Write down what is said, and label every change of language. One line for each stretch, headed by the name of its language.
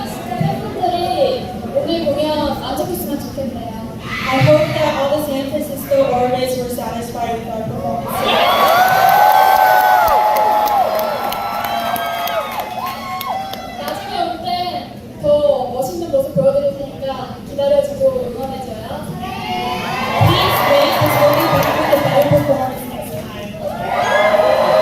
Korean: 팬분들이 오늘 공연 만족했으면 좋겠네요.
English: I hope that all the San Francisco artists were satisfied with our performance.
Korean: 나중에 올 때 더 멋있는 모습 보여드릴 테니까 기다려주고 응원해줘요.
English: Please wait, because we'll be back with a better performance next time.